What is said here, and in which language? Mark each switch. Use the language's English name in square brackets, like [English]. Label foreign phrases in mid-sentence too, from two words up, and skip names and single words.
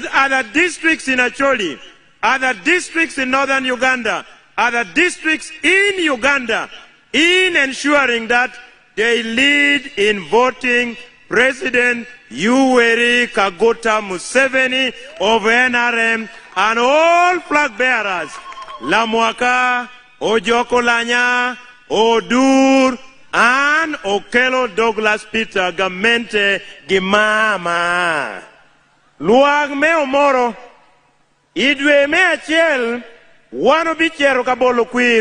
[English] other districts in Acholi, other districts in northern Uganda, other districts in Uganda, in ensuring that they lead in voting President Yoweri Kaguta Museveni of NRM and all flag bearers, Lamwaka, Ojokolanya, Odur, and Okelo Douglas Peter Gamente Gimama. [Acoli] Luag me Omoro, idwe me achiel, wano bichero kabolo kwir.